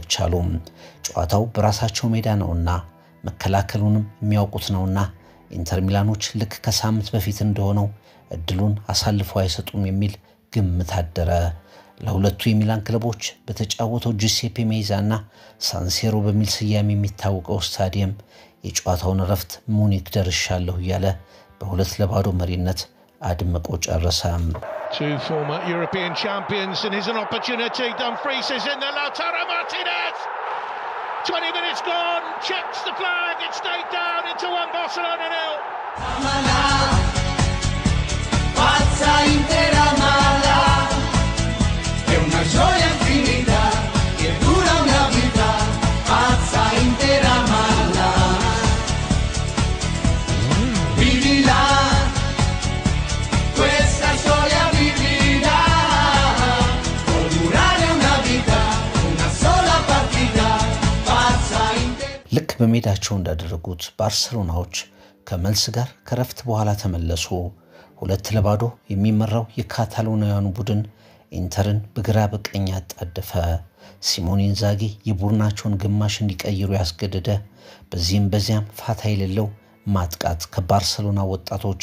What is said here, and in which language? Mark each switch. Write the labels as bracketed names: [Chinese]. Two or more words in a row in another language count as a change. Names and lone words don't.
[Amharic] ቻሉ። ጨዋታው በራሳቸው ሜዳ ነውና መከላከሉንም የሚያውቁት ነውና ኢንተር ሚላኖች ልክ ከሳምንት በፊት እንደሆነው እድሉን አሳልፈው አይሰጡም የሚል ግምት አደረ። ለሁለቱ የሚላን ክለቦች በተጫወተው ጁሴፔ ሜዛና ሳንሴሮ በሚል ስያሜ የሚታወቀው ስታዲየም የጨዋታውን ረፍት ሙኒክ ደርሻለሁ እያለ በ2-0 መሪነት አድምቆ ጨረሰ። [English] Two former European champions, and here's an opportunity. Dumfries is in there. Lautaro Martinez. 20 minutes gone. Checks the flag. It stayed down into 1 Barcelona 0. [Italian] Amala, pazza intera mala, è una gioia infinita che dura una vita. Pazza intera mala, vivila, questa storia vivila, può durare una vita, una sola partita. Pazza intera. [Amharic] ልክ በሜዳቸው እንዳደረጉት ባርሰሎናዎች ከመልስ ጋር ከረፍት በኋላ ተመለሱ። 2-0 የሚመራው የካታሎናውያኑ ቡድን ኢንተርን በግራ በቀኝ አጣደፈ። ሲሞኔ ኢንዛጊ የቡድናቸውን ግማሽ እንዲቀይሩ ያስገደደ፣ በዚህም በዚያም ፋታ የሌለው ማጥቃት ከባርሰሎና ወጣቶች